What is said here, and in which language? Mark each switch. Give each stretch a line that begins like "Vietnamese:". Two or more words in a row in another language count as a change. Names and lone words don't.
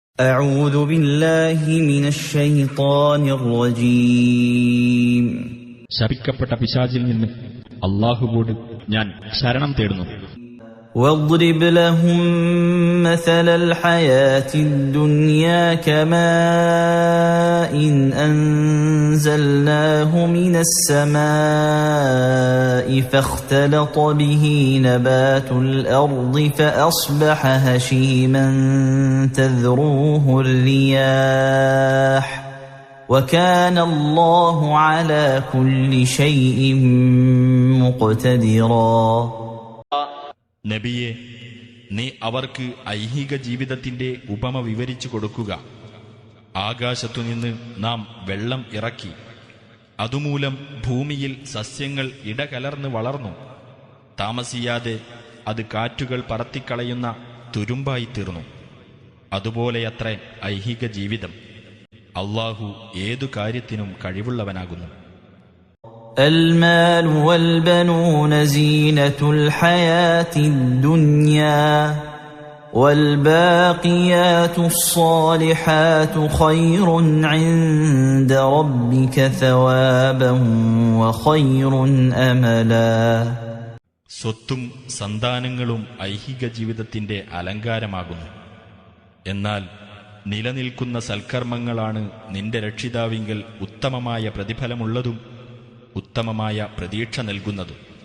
Arabic: أعوذ بالله من الشيطان الرجيم.
Malayalam: ശപിക്കപ്പെട്ട പിശാചിൽ നിന്ന് അല്ലാഹുവോട് ഞാൻ ശരണം തേടുന്നു.
Arabic: واضرب لهم مثل الحياة الدنيا كماء أنزلناه من السماء فاختلط به نبات الأرض فأصبح هشيما تذروه الرياح وكان الله على كل شيء مقتدرا.
Malayalam: നബിയെ, നീ അവർക്ക് ഐഹിക ജീവിതത്തിന്റെ ഉപമ വിവരിച്ചു കൊടുക്കുക. ആകാശത്തുനിന്ന് നാം വെള്ളം ഇറക്കി, അതുമൂലം ഭൂമിയിൽ സസ്യങ്ങൾ ഇടകലർന്ന് വളർന്നു. താമസിയാതെ അത് കാറ്റുകൾ പറത്തിക്കളയുന്ന തുരുമ്പായി തീർന്നു. അതുപോലെയത്രേ ഐഹിക ജീവിതം. അല്ലാഹു ഏതു കാര്യത്തിനും കഴിവുള്ളവനാകുന്നു.
Arabic: المال والبنون زينة الحياة الدنيا والباقيات الصالحات خير عند ربك ثوابا وخير أملا.
Malayalam: സ്വത്തും സന്താനങ്ങളും ഐഹിക ജീവിതത്തിന്റെ അലങ്കാരമാകുന്നു. എന്നാൽ നിലനിൽക്കുന്ന സൽക്കർമ്മങ്ങളാണ് നിന്റെ രക്ഷിതാവിങ്കൽ ഉത്തമമായ പ്രതിഫലമുള്ളതും ഉത്തമമായ പ്രതീക്ഷ നൽകുന്നതും.